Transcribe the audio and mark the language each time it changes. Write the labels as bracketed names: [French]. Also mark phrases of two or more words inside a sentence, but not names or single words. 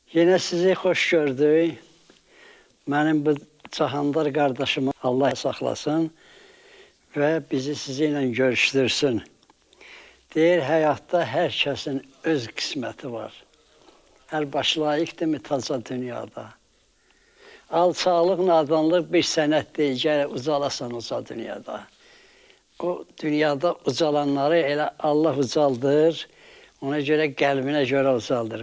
[Turkish] Yine sizi hoş gördük. Benim bu Cahandar kardeşimi Allah saklasın ve bizi sizinle görüştürsün. [Azerbaijani] Deyir, həyatda hər kəsin öz qisməti var. Hər baş layiqdirmi taca dünyada? Alçalıq, nadanlıq bir sənət deyil, gələ ucalasan uca dünyada. O dünyada ucalanları elə Allah ucaldır, ona görə qəlbinə görə ucaldır.